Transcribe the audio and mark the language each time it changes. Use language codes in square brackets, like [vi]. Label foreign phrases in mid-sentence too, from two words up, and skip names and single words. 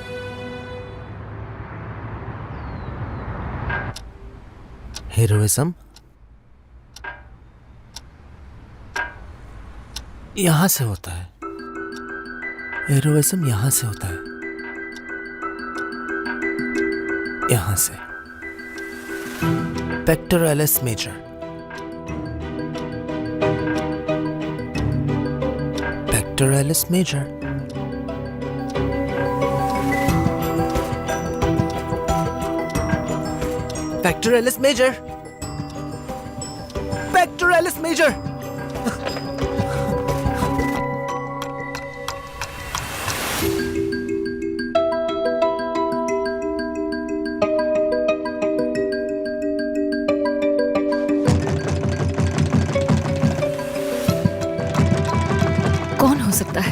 [hi] Heroism यहां से होता है। Heroism यहां से होता है, यहां से। Pectoralis major. Pectoralis major. Pectoralis major. Pectoralis major. कौन हो सकता है?